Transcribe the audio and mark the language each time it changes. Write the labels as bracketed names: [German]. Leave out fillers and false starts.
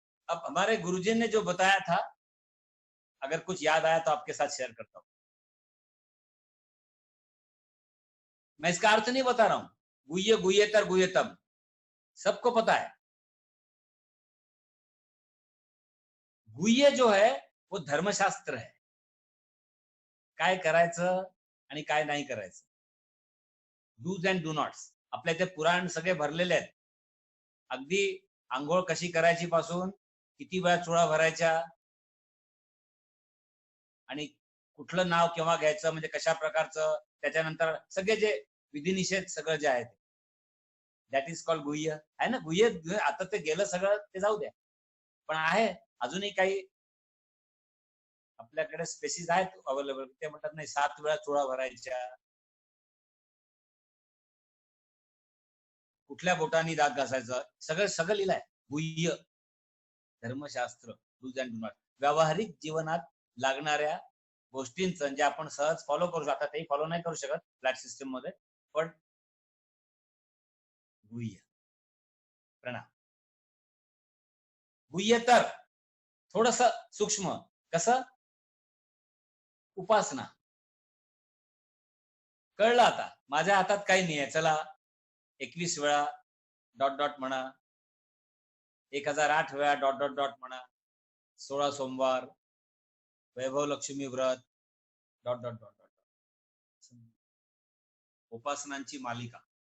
[Hindi] अब हमारे गुरुजी ने जो बताया था, अगर कुछ याद आया तो आपके साथ शेयर करता हूं। मैं इसका अर्थ नहीं बता रहा हूं, गुह्य, गुह्यतर, गुह्यतम सबको पता है। गुह्य जो है वो धर्मशास्त्र है, [Marathi] काय करायचं आणि काय नाही करायचं, [English] Do's and do nots. [Marathi] आपल्या इथे पुराण सगळे भरलेले आहेत, अगदी आंघोळ कशी करायची पासून, किती वेळा चुळा भरायच्या, आणि कुठलं नाव केव्हा घ्यायचं, म्हणजे कशा प्रकारचं, त्याच्यानंतर सगळे जे विधिनिषेध सगळं जे आहे [English] that is called [Marathi] गुह्य आहे ना। गुह्य आता ते गेलं सगळं, ते जाऊ द्या, पण आहे अजूनही काही आपल्याकडे स्पेसिस आहेत अवेलेबल, ते म्हणतात नाही 7 वेळा चुळा भरायच्या, कुठल्या बोटांनी दात घासायचं, सगळं सगळं लिहिलंय गुह्य धर्मशास्त्र, [English] Do's and do not. [Marathi] व्यावहारिक जीवनात लागणाऱ्या गोष्टींचं जे आपण सहज फॉलो करू शकतो, तेही फॉलो नाही करू शकत फ्लॅट सिस्टम मध्ये, पण गुह्य। प्रणाम। गुह्यतर थोडस सूक्ष्म, कसं, उपासना। कळलं आता, माझ्या हातात काही नाही आहे, चला 21 वेळा डॉट डॉट म्हणा, 1008 वेळा डॉट डॉट डॉट म्हणा, 16 सोमवार, वैभव लक्ष्मी व्रत, डॉट डॉट डॉट डॉट, उपासनांची मालिका।